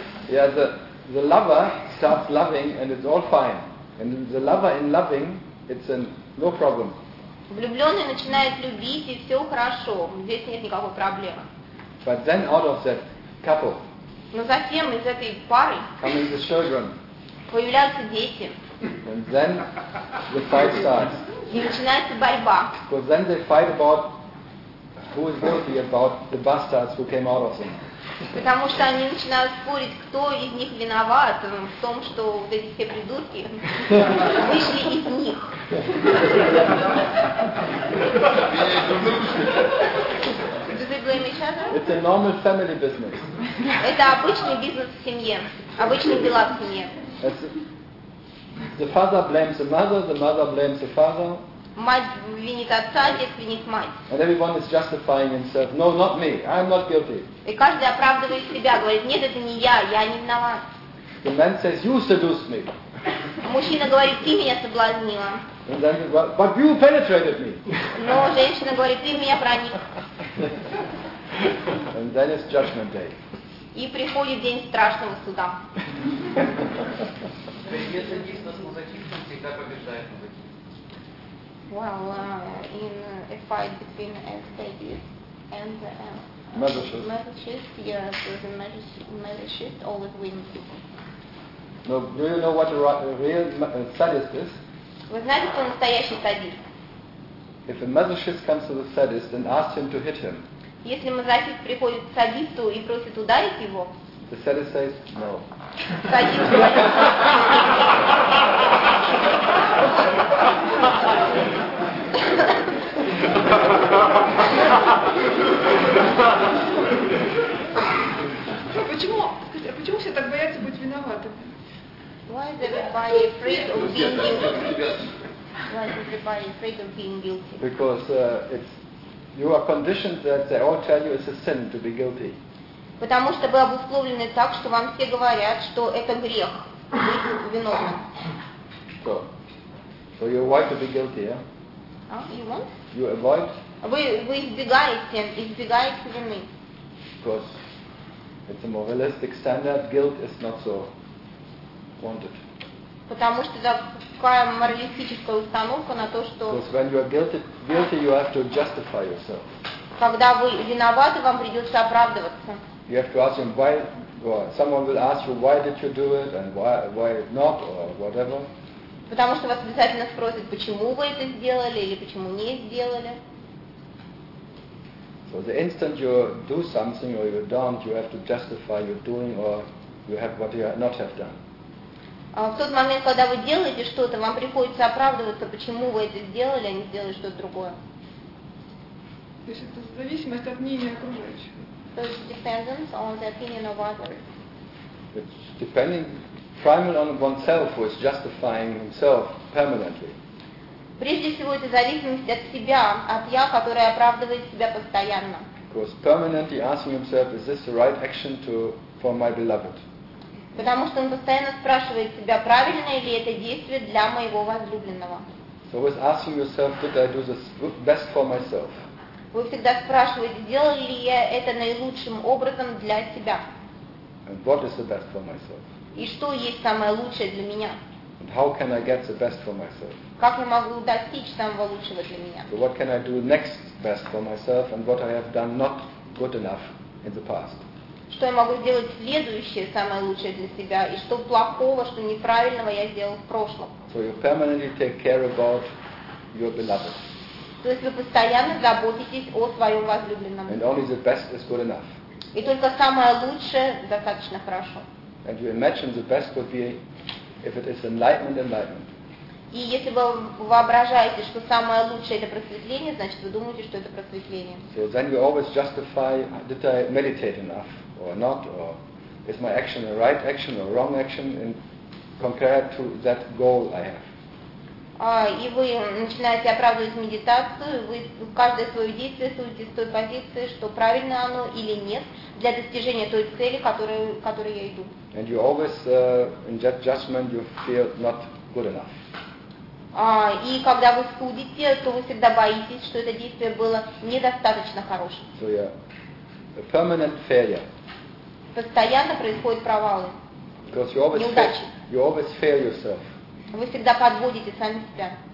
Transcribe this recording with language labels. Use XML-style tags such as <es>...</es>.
<en>Yeah, the lover starts loving and it's all fine. And the lover in loving, it's no problem.</en> <ru>Влюбленный начинает любить и все хорошо. Здесь нет никакой проблемы.</ru> <en>But then out of that couple.</en> <ru>Но затем из этой пары.</ru> <en>Coming the children.</en> <ru>Появляются дети.</ru> <en>And then the fight starts.</en> <ru>И начинается борьба.</ru> <en>Because then they fight about who is guilty about the bastards who came out of them.</en> <ru>Потому что они начинают спорить, кто из них виноват в том, что вот эти все придурки вышли из них.</ru> <en>It's a normal family business.</en> <ru>Это обычный бизнес в семье, обычные дела в семье.</ru> <en>The father blames the mother blames the father.</en> <ru>Мать винит отца, отец винит мать.</ru> <en>And everyone is justifying himself. No, not me. I'm not guilty.</en> <ru>И каждый оправдывает себя, говорит: нет, это не я, я не виноват.</ru> <en>The man says, you seduced me.</en> <ru>Мужчина говорит: ты меня соблазнила.</ru> <en>And then, but you penetrated me.</en> <ru>Но женщина говорит: ты меня проник.</ru> <en>And then is judgment day.</en> <ru>И приходит день страшного суда.</ru> <en>Well, in a fight between Aristides and Mephistopheles, yes, the Mephistopheles always wins. No, do you know what a real sadist is?</en> <ru>Вы знаете, кто настоящий садист?</ru> <en>If a masochist comes to the sadist and asks him to hit him.</en> <ru>Если мазохист приходит к садисту и просит ударить его.</ru> <en>The sadist says no.</en> <ru>Садист. Почему все так боятся быть виноватым?</ru> <en>Why is everybody afraid of being guilty? Why is everybody afraid of being guilty? Because it's You are conditioned that they all tell you it's a sin to be guilty.</en> <ru>Потому что вы обусловлены так, что вам все говорят, что это грех быть виновным.</ru> <en>So, so you avoid to be guilty, yeah? You won't? You avoid?</en> <ru>Вы избегаете вины.</ru> <en>Because it's a moralistic standard, guilt is not so wanted.</en> <ru>Потому что такая моралистическая установка на то, что.</ru> <en>Because when you are guilty, you have to justify yourself.</en> <ru>Когда вы виноваты, вам придется оправдываться.</ru> <en>You have to ask him why. Or someone will ask you why did you do it and why not or whatever.</en> <ru>Потому что вас обязательно спросят, почему вы это сделали или почему не сделали.</ru> <en>So the instant you do something or you don't, you have to justify your doing or you have what you have not have done.</en> <ru>В тот момент, когда вы делаете что-то, вам приходится оправдываться, почему вы это сделали, а не сделали что-то другое. То есть это зависимость от мнения окружающих.</ru> <en>So it depends on the opinion of others. It's depending primarily on oneself who is justifying himself permanently.</en> <ru>Прежде всего, это зависимость от себя, от я, которое оправдывает себя постоянно.</ru> <en>Because permanently asking himself, is this the right action for my beloved?</en> <ru>Потому что он постоянно спрашивает себя, правильно ли это действие для моего возлюбленного.</ru> <en>So always asking yourself, did I do this best for myself?</en> <ru>Вы всегда спрашиваете, делал ли я это наилучшим образом для себя?</ru> <en>And what is the best for myself?</en> <ru>И что есть самое лучшее для меня?</ru> <en>And how can I get the best for myself?</en> <ru>Как я могу достичь самого лучшего для меня?</ru> <en>So what can I do next best for myself and what I have done not good enough in the past?</en> <ru>Что я могу сделать следующее самое лучшее для себя и что плохого, что неправильного я сделал в прошлом?</ru> <en>So you permanently take care about your beloved.</en> <ru>То есть вы постоянно заботитесь о своем возлюбленном.</ru> <en>And only the best is good enough.</en> <ru>И только самое лучшее достаточно хорошо.</ru> <en>And you imagine the best would be if it is enlightenment.</en> <ru>И если вы воображаете, что самое лучшее это просветление, значит вы думаете, что это просветление.</ru> <en>So then you always justify, did I meditate enough or not, or is my action a right action or wrong action in compared to that goal I have.</en> <ru>И вы начинаете оправдывать медитацию, вы каждое свое действие судите с той позиции, что правильно оно или нет, для достижения той цели, которой я иду.</ru> <en>And you always, in that judgment, you feel not good enough.</en> <ru>И когда вы судите, то вы всегда боитесь, что это действие было недостаточно хорошим.</ru> <en>So yeah, a permanent failure.</en> <ru>Постоянно происходят провалы, неудачи.</ru> <en>You always fail yourself.</en> <ru>Вы всегда подводите сами себя.</ru>